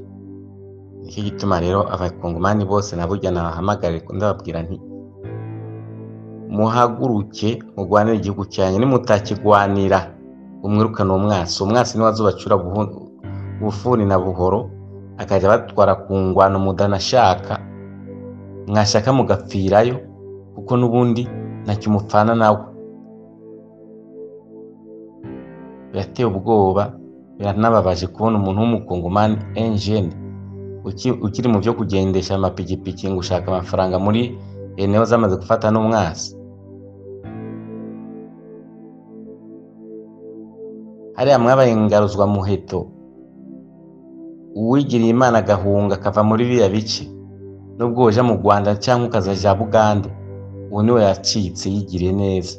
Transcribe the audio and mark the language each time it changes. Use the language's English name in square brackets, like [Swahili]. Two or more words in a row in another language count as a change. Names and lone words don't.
[Rundi] Niyo gituma rero abakongomani bose naburya nabahamagarira ndababwira nti muhaguruke mugwanire igihugu cyanyu nimutakigwanira umwirukana umwasi niwe azobacura bufuni na buhoro akajya batwara ku ngwano mudanashaka mwashaka mugapfirayo kuko n'ubundi ntacyo mupfana nawe. Birateye ubwoba biranababaje kubona umuntu w'umukongomani engine ukiri mu byo kugendesha amapikipiki ngo ushaka amafaranga muri eneo zamaze gufata n'umwasi. Hariya mwabaye ingaruzwa muheto uwigiriye Imana agahunga akava muri biriya bice nubwo uja mu Rwanda cyangwa ukazaja Bugande uwo niwe yacitse yigiriye neza.